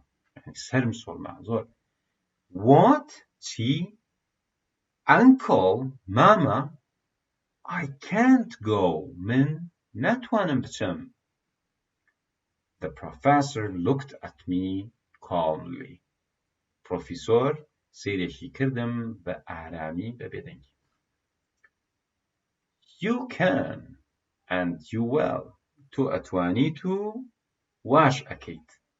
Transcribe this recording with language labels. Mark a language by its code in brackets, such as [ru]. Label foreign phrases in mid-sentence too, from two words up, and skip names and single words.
[ckb] سەرم سوڕما زۆر. What? چی؟ [en] Uncle, Mama, I can't go. [ckb] من ناتوانم بچم. [en] The professor looked at me calmly. [ckb] Professor سیرێکی کردم بە ئارامی بە بێدەنگی. [en] You can and you will. [ckb] تو ئەتوانیت و واش ئەکەیت.